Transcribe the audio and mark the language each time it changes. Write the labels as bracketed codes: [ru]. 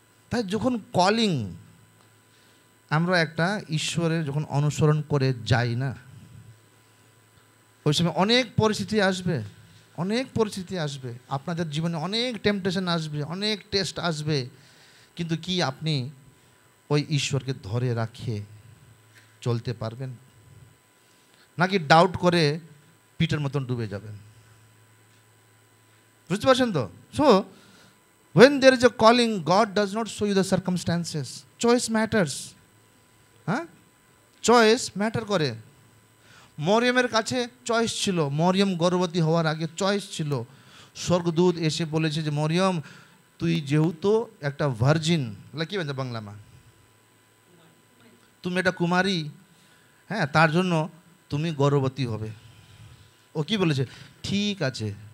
[bn] তাই যখন কলিং আমরা একটা ঈশ্বরের যখন অনুসরণ করে যাই না, ওই সময় অনেক পরিস্থিতি আসবে, অনেক পরিস্থিতি আসবে আপনাদের জীবনে, অনেক টেম্পটেশন আসবে, অনেক টেস্ট আসবে। কিন্তু কি আপনি ওই ঈশ্বরকে ধরে রাখে চলতে পারবেন, নাকি ডাউট করে পিটার মতন ডুবে যাবেন? বুঝতে পারছেন তো? [en] So when there is a calling, God does not show you the circumstances. Choice matters. [bn] হ্যাঁ চয়েস ম্যাটার করে। মরিয়মের কাছে চয়েস ছিল, মরিয়ম গর্ভবতী হওয়ার আগে চয়েস ছিল। স্বর্গদূত এসে বলেছে যে মরিয়ম তুই যেহেতু একটা ভার্জিন, কি বলছে বাংলামা, তুমি একটা কুমারী, হ্যাঁ তার জন্য তুমি গর্ভবতী হবে। ও কি বলেছে? ঠিক আছে।